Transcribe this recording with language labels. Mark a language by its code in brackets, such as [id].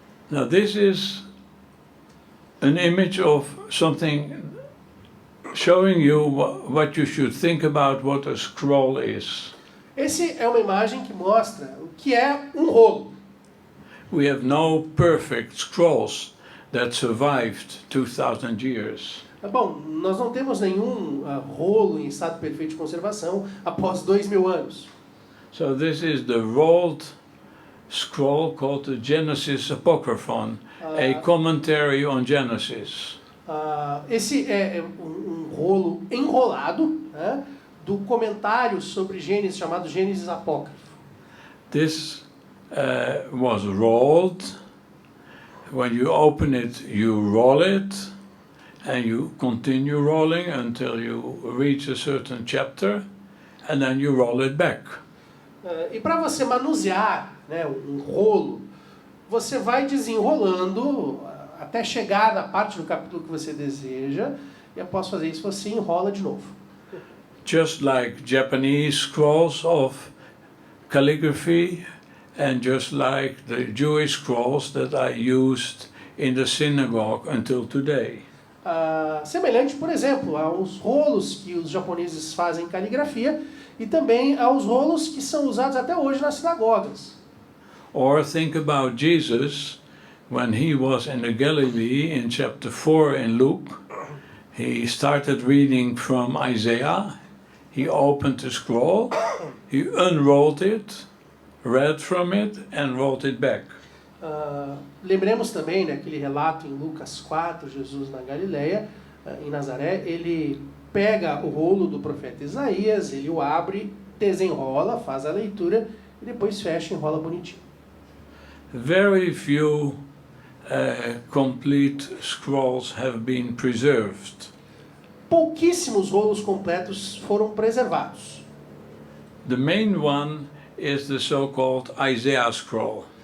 [en] Now this is an image of something showing you what you should think about what a scroll is. [pt] Esse é uma imagem que mostra o que é um rolo. [en] We have no perfect scrolls that survived 2,000 years. [pt] Bom, nós não temos nenhum rolo em estado perfeito de conservação após 2.000 anos. [en] So this is the rolled scroll called the Genesis Apocryphon, a commentary on Genesis. [pt] Esse é um rolo enrolado, né, do comentário sobre Gênesis chamado Genesis Apocryphon. [en] This was rolled when you open it, you roll it, and you continue rolling until you reach a certain chapter, and then you roll it back. [pt] E para você manusear, né, um rolo, você vai desenrolando até chegar na parte do capítulo que você deseja, e após fazer isso você enrola de novo. [en] Just like Japanese scrolls of calligraphy, and just like the Jewish scrolls that I used in the synagogue until today. [pt] Semelhante, por exemplo, aos rolos que os japoneses fazem em caligrafia e também aos rolos que são usados até hoje nas sinagogas. [en] Or think about Jesus when he was in the Galilee in chapter 4 in Luke. He started reading from Isaiah. He opened the scroll, he unrolled it, read from it, and rolled it back. [pt] Lembremos também, né, aquele relato em Lucas 4, Jesus na Galileia, em Nazaré, ele pega o rolo do profeta Isaías, ele o abre, desenrola, faz a leitura e depois fecha e enrola bonitinho. [en] Very few complete scrolls have been preserved. [pt] Pouquíssimos rolos completos foram preservados. [en] The main one is the so-called Isaiah scroll.